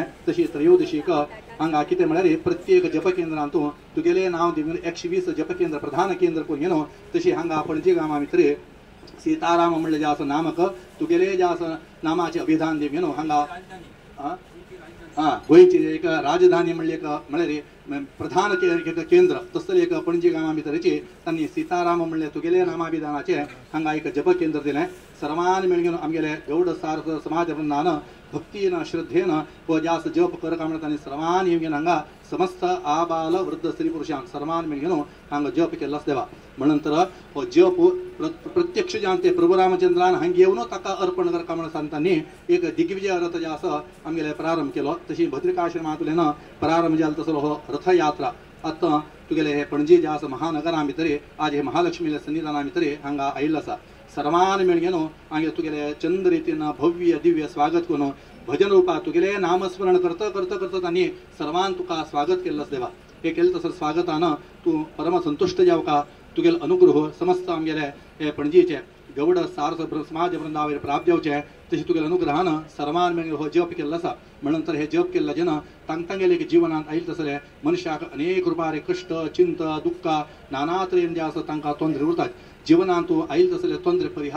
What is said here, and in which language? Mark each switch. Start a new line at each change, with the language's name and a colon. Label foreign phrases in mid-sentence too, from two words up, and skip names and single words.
Konkani: तशी त्रयोदशीक हांगा कितें म्हळ्यार प्रत्येक जपकेंद्रांतून तुगेले नांव दिवन 120 जपकेंद्र प्रधान केंद्र करून घेवन तशी हांगा पणजी गांवा भितर सीताराम म्हणले जे आसा नामक तुगेले जे आसा नामाचे अभिधान दिवन घेवन हांगा गोंयची एक राजधानी म्हणले एक म्हळ्यार प्रधान केंद्र तसले एक पणजी गांवा भितरची तांणी सीताराम म्हणले तुगेले नामाभिधानाचे हांगा एक जप केंद्र दिलें। सर्वान मेळून घेवन आमगेले गौड सार समाज वृंदान भक्तीन श्रद्धेन हो जे आसा जप करता म्हणून तांणी सर्वान येवन घेवन हांगा समस्त आबाल वृद्ध स्त्री पुरुषांक सर्वान मेळून घेवन हांगा जप केल्लो देवा। म्हणून तर हो जप प्रत्यक्ष जावन ते प्रभू रामचंद्रान हांगा येवन ताका अर्पण करता म्हणून सांगतानी एक दिग्विजय रथ जे आसा आमगेले प्रारंभ केलो। तशी भद्रिकाश्रमांतल्यान प्रारंभ जालो तसलो हो रथयात्रा आतां तुगेले हे पणजी जे आसा महानगरा भितर आज हे महालक्ष्मीले सन्निधाना भितर हांगा आयिल्लो आसा। सर्वान मेळून घेवन हांगा तुगेले चंद रितीन भव्य दिव्य स्वागत करून भजन रूपा तुगेले नामस्मरण करता तांणी सर्वान तुका स्वागत केल्लो देवा। हे केलं तसं स्वागतानं तू परम संतुष्ट जाव का तुगेल अनुग्रह समस्त आमगेले हे पणजीचे गवड सारस समाज वृंदावेर प्राप्त जावचे तशी तुगेल अनुग्रहानं सर्वान मेळून हो जप केल्लो आसा म्हणून हे जप केल्ला जन तांगतांगेले जीवनांत आयिल्ले तसले मनशाक अनेक रुपारे कष्ट चिंत दुःख नाना तरेन जे आसा तांकां तोंदरे उरतात जीवनांत तूं आयिल्ले तसले तोंदरे परिहार